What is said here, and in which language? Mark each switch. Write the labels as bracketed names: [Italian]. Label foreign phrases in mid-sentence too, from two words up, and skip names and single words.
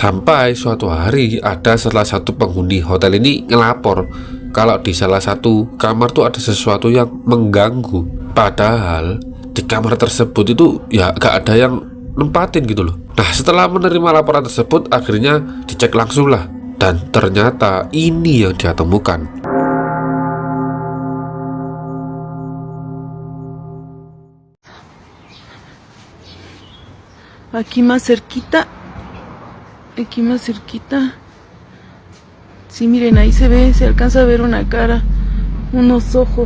[Indonesian] Sampai suatu hari ada salah satu penghuni hotel ini ngelapor kalau di salah satu kamar tuh ada sesuatu yang mengganggu. Padahal di kamar tersebut itu ya gak ada yang nempatin gitu loh. Nah, setelah menerima laporan tersebut, akhirnya dicek langsung lah. Dan ternyata ini yang dia temukan. [Spanish] Aquí más cerquita. Aquí más cerquita. Sí, miren, ahí se ve, se alcanza a ver una cara, unos ojos.